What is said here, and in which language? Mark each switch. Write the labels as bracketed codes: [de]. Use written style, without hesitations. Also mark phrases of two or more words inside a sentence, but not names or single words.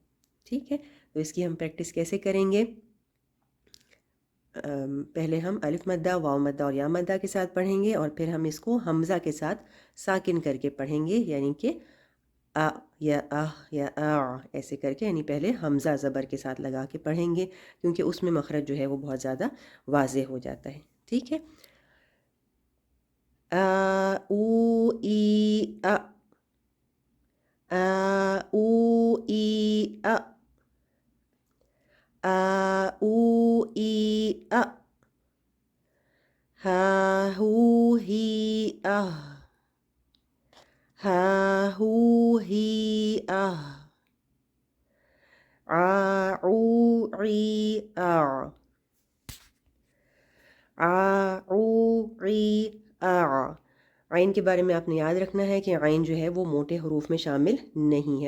[ur] ٹھیک ہے، تو اس کی ہم پریکٹس کیسے کریں گے؟ پہلے ہم الف مدہ، واو مدہ اور یا مدہ کے ساتھ پڑھیں گے، اور پھر ہم اس کو حمزہ کے ساتھ ساکن کر کے پڑھیں گے، یعنی کہ آ یا یا ایسے کر کے، یعنی پہلے حمزہ زبر کے ساتھ لگا کے پڑھیں گے کیونکہ اس میں مخرج جو ہے وہ بہت زیادہ واضح ہو جاتا ہے. ٹھیک ہے، او ای او ای او ای ہا ہو ہی ہا ہو ہی او عی او عی عین کے بارے میں آپ نے یاد رکھنا ہے کہ عین جو ہے وہ موٹے حروف میں شامل نہیں ہے.